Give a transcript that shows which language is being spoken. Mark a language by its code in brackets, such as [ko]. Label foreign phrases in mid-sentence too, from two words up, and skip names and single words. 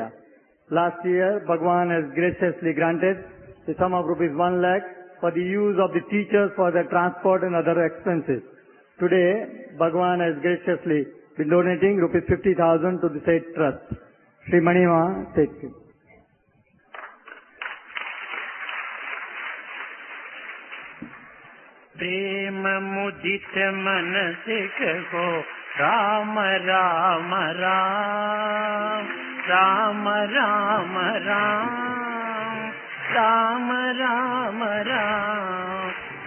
[en] Last year, Bhagwan has graciously granted the sum of rupees 1 lakh for the use of the teachers for their transport and other expenses. Today, Bhagwan has graciously been donating rupees 50,000 to the state trust. Sri Manima, take it. [hi] प्रेम मुदित मन से कहो राम राम राम, राम राम राम, राम राम राम,